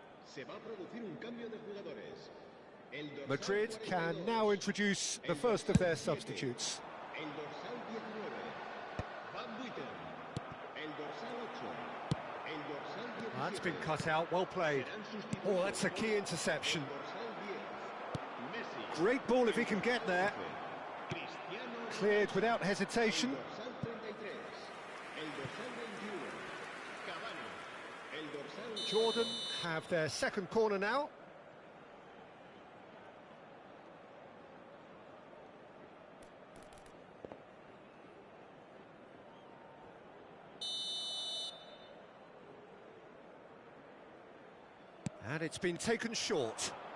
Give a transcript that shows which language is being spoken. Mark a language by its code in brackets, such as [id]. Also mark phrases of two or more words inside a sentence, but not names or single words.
[es] Se va a producir un cambio de jugadores. El dorsal [en] Madrid can 42, now introduce the first of their substitutes. [es] el dorsal 19, Van Buiten. El dorsal 8, el dorsal 17. [en] That's been cut out, well played. [es] Serán sustitutos. [en] Oh, that's a key interception. [es] El dorsal 10, Messi. [en] Great ball if he can get there. Cristiano Cleared without hesitation. [es] El dorsal 33, el dorsal 21, Cavani. El dorsal [en] Jordan have their second corner now. And it's been taken short.